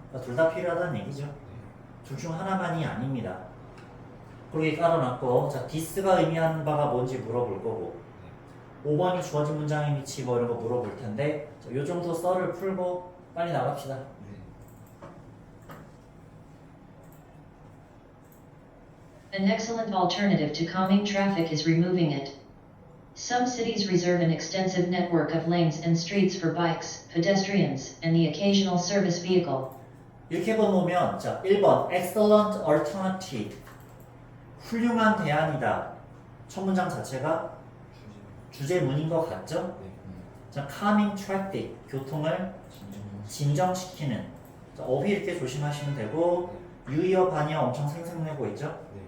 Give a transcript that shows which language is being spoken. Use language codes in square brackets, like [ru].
[ko] 그러니까 둘 다 필요하다는 얘기죠. 둘 중 하나만이 아닙니다. 그렇게 깔아놨고, 자 디스가 의미하는 바가 뭔지 물어볼 거고 5번이 주어진 문장의 위치 뭐 이런 거 물어볼 텐데 자, 요 정도 썰을 풀고 빨리 나갑시다. [en] An excellent alternative to calming traffic is removing it. Some cities reserve an extensive network of lanes and streets for bikes, pedestrians, and the occasional service vehicle. [ko] 이렇게 보면 자 1번 [en] excellent alternative [ko] 훌륭한 대안이다. 첫 문장 자체가 주제문인 것 같죠? 자 [en] calming traffic [ko] 교통을 진정시키는. 자, 어휘 이렇게 조심하시면 되고 유의어 반의어 엄청 생생내고 있죠?